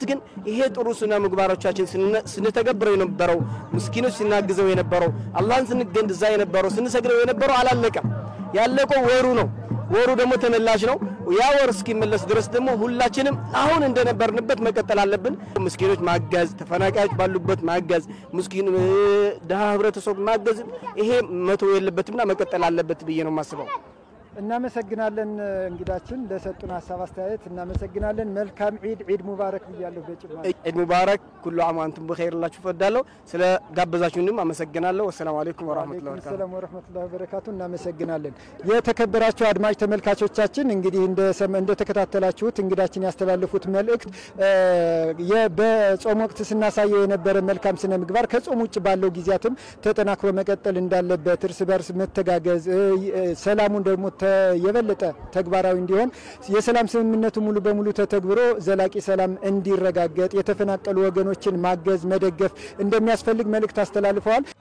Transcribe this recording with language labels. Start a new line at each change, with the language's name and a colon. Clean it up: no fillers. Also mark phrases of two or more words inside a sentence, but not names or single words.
Amharic: ግን ይሄ ጥሩ ስነ ምግባሮቻችን ስንተገብረው የነበረው ምስኪኖች ስናግዘው የነበረው አላህን ስንገንዛ የነበረው ስንሰግደው የነበረው አላለቀም። ያለቀው ወሩ ነው። ወሩ ደግሞ ተመላሽ ነው። ያ ወር እስኪመለስ ድረስ ደግሞ ሁላችንም አሁን እንደነበርንበት መቀጠል አለብን። ምስኪኖች ማገዝ፣ ተፈናቃዮች ባሉበት ማገዝ፣ ምስኪን ደሃ ህብረተሰብ ማገዝ ይሄ መተው የለበትምና መቀጠል አለበት ብዬ ነው የማስበው። እናመሰግናለን እንግዳችን ለሰጡን ሀሳብ አስተያየት እናመሰግናለን። መልካም
Arabic: عيد مبارك
Amharic: ብያለሁ። በጭማሪ
Arabic: عيد مبارك كل عام وأنتم بخير
Amharic: ላችሁ ፈዳለሁ። ስለ ጋበዛችሁንም አመሰግናለሁ።
Arabic: والسلام عليكم ورحمة الله وبركاته። سلام ورحمة الله وبركاته።
Amharic: እናመሰግናለን። የተከበራችሁ አድማጭ ተመልካቾቻችን እንግዲህ እንደተከታተላችሁት እንግዳችን ያስተላለፉት መልእክት በጾም ወቅት ስናሳየው የነበረ መልካም ስነ ምግባር ከጾም ውጭ ባለው ጊዜያትም ተጠናክሮ መቀጠል እንዳለበት፣ እርስ በርስ መተጋገዝ፣ ሰላሙን ደግሞ የበለጠ ተግባራዊ እንዲሆን የሰላም ስምምነቱ ሙሉ በሙሉ ተተግብሮ ዘላቂ ሰላም እንዲረጋገጥ የተፈናቀሉ ወገኖችን ማገዝ መደገፍ እንደሚያስፈልግ መልእክት አስተላልፈዋል።